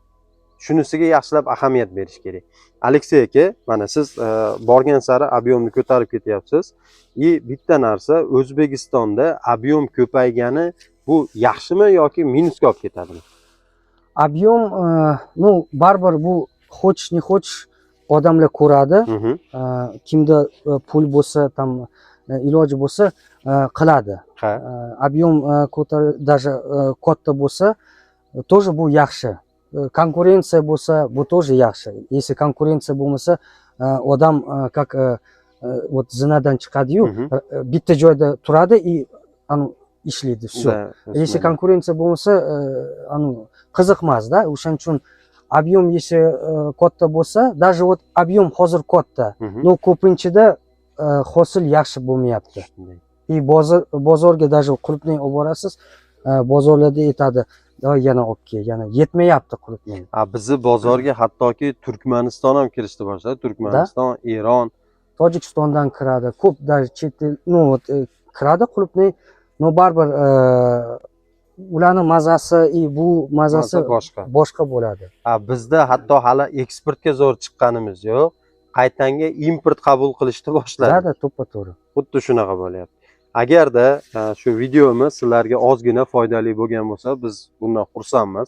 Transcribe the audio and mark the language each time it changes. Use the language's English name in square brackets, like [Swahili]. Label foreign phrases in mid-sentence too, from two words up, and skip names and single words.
[Uzbek] Shunisiga yaxshilab ahamiyat berish kerak. Aleksey aka, mana siz borgan sari объемni ko'tarib ketyapsiz. Bitta narsa, O'zbekistonda объем ko'paygani bu yaxshimi yoki minusga olib ketadimi? [Russian] Объем, ну, [Uzbek] baribir bu [Russian] хочешь не хочешь [Uzbek] odamlar ko'radi. Kimda pul bo'lsa, tam iloji bo'lsa qiladi. [Russian] Объем даже [Uzbek] katta bo'lsa, тоже bu yaxshi. Konkurensiya bo'lsa, bu тоже yaxshi. Если konkurensiya bo'lmasa, odam [Russian] как вот [Uzbek] zinadan chiqadi-yu, bitta joyda turadi и ishlaydi, всё. Если konkurensiya bo'lmasa, qiziqmas-da. O'shaning uchun [Russian] объем если [Uzbek] katta bo'lsa, [Russian] даже вот объем [Uzbek] hozir katta, но ko'pinchada hosil yaxshi bo'lmayapti. И bozorga даже qulupnay olib borasiz, bozorlarda aytadi, yana olib kel, yana yetmayapti qulupnay. Bizni bozorga hattoki Turkmaniston ham kirishdi boshladi. Turkmaniston, Eron, Tojikistondan kiradi. Ko'p даже chet el, [Russian] ну вот [Uzbek] kiradi qulupnay, но baribir ularning mazasi bu mazasi boshqa bo'ladi. Bizda hatto hali eksportga zo'r chiqqanimiz yo'q. Qaytanga import qabul qilishni boshladi. Da, to'ppa-to'g'ri. Xuddi shunaqa bo'lyapti. Agarda shu videomiz sizlarga ozgina foydali bo'lgan bo'lsa, biz bundan xursandmiz.